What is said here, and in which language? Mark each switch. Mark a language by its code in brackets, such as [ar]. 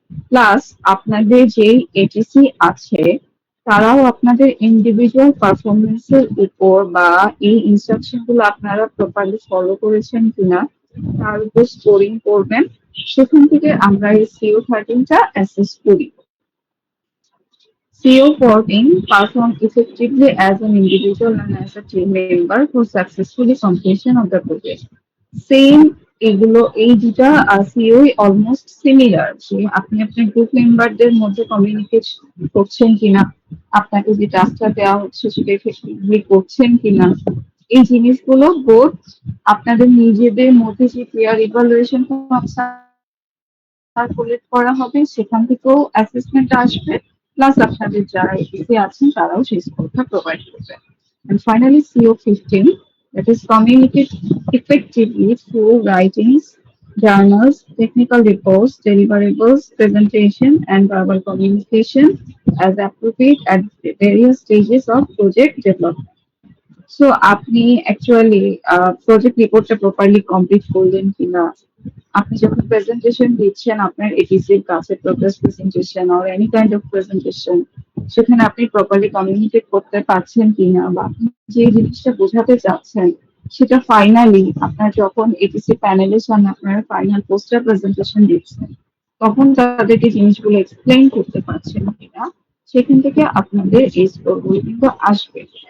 [bn] Plus আপনাদের যেই ATC আছে তারাও আপনাদের ইন্ডিভিজুয়াল পারফরমেন্সের উপর বা এই ইনস্ট্রাকশন গুলো আপনারা প্রপারলি ফলো করেছেন কিনা তার উপর স্কোরিং করবেন। সেখান থেকে আমরা এই CO13টা অ্যাসেস করি। [en] CO14 perform effectively as an individual and as a team member for successfully completion of the project. [bn] Same এগুলো এই দুটা সিও অলমোস্ট সিমিলার, যে আপনি আপনার গ্রুপ মেম্বারদের মধ্যে কমিউনিকেট করছেন কিনা, আপনাকে যে টাস্কটা দেওয়া হচ্ছে সেটা এফেক্টিভলি করছেন কিনা, এই জিনিসগুলো বোধ আপনাদের নিজেদের মধ্যে যে পিয়ার ইভালুয়েশন সার্কুলেট করা হবে সেখান থেকেও অ্যাসেসমেন্ট আসবে। প্লাস আপনাদের যারা এপিসি আছেন তারাও সেই স্কোরটা প্রোভাইড করবে। [en] And finally, CO15, that is communicate effectively through writings, journals, technical reports, deliverables, presentation, and verbal communication as appropriate at the various stages of project development. [bn] So আপনি actually project রিপোর্টটা properly complete করলেন কিনা, আপনি যখন presentation দিচ্ছেন আপনার এটিসির কাছে progress presentation [en] or any kind of presentation, [bn] সেখানে আপনি প্রপারলি কমিউনিকেট করতে পারছেন কিনা, বা আপনি যে জিনিসটা বোঝাতে চাচ্ছেন সেটা ফাইনালি আপনার যখন এটিসি প্যানেলের সামনে আপনারা ফাইনাল পোস্টার প্রেজেন্টেশন দিচ্ছেন তখন তাদেরকে জিনিসগুলো এক্সপ্লেইন করতে পারছেন কিনা, সেখান থেকে আপনাদের এই স্কোরগুলো কিন্তু আসবে।